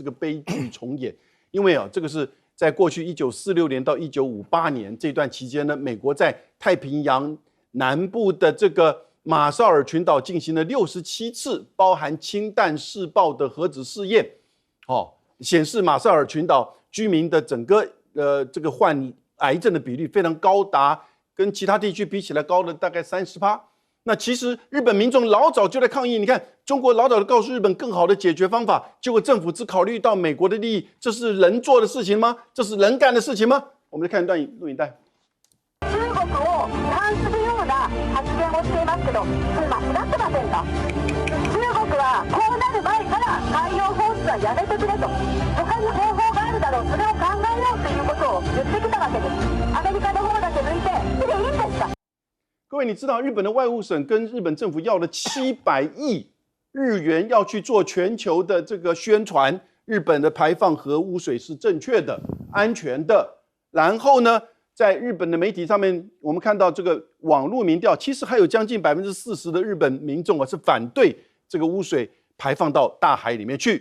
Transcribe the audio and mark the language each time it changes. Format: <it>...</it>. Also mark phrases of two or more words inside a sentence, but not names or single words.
<zh>个悲剧重演，因为这个是在过去1946年到1958年这段期间呢，美国在太平洋南部的这个马绍尔群岛进行了67次，包含氢弹试爆的核子试验，显示马绍尔群岛居民的整个这个患癌症的比率非常高，达跟其他地区比起来高了大概30%。那其实日本民众老早就在抗议，你看中国老早就告诉日本更好的解决方法，结果政府只考虑到美国的利益，这是人做的事情吗？这是人干的事情吗？我们来看一段录影带。</zh> <ja>中国を批判するような発言をしていますけど、それ間違ってませんか？中国はこうなる前から海洋放出はやめてくれと、他に方法があるだろう、それを考えようということを言ってきたわけです。アメリカの方だけ抜いて、それでいいんですか？</ja> <zh>各位，你知道日本的外务省跟日本政府要了700亿日元，要去做全球的这个宣传，日本的排放核污水是正确的、安全的。然后呢，在日本的媒体上面，我们看到这个网络民调，其实还有将近40%的日本民众是反对这个污水排放到大海里面去。</zh>